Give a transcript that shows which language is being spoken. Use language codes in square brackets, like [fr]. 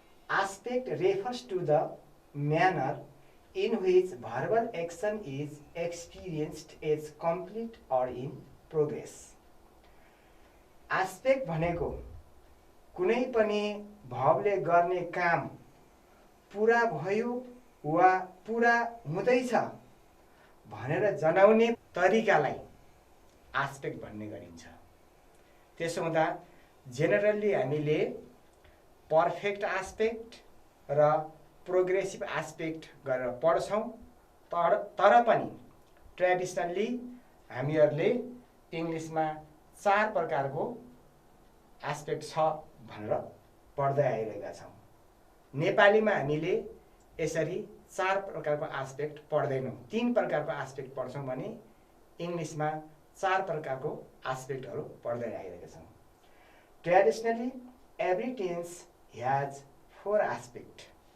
[en] Aspect refers to the manner in which verbal action is experienced as complete or in progress. [ne] Aspect भनेको कुनै पनि भर्बले गर्ने काम पुरा भयो वा पुरा हुँदैछ भनेर जनाउने तरिकालाई आस्पेक्ट भन्ने गरिन्छ। त्यसो हुँदा जेनरली हामीले पर्फेक्ट आस्पेक्ट र प्रोग्रेसिभ आस्पेक्ट गरेर पढ्छौँ, तर पनि ट्रेडिसनली हामीहरूले इङ्ग्लिसमा 4 प्रकारको एस्पेक्ट छ भनेर पढ्दै आइरहेका छौँ। नेपालीमा हामीले यसरी 4 प्रकारको एस्पेक्ट पढ्दैनौँ, 3 प्रकारको एस्पेक्ट पढ्छौँ भने इङ्ग्लिसमा 4 प्रकारको एस्पेक्टहरू पढ्दै आइरहेका छौँ। [en] Traditionally every tense has 4 aspect.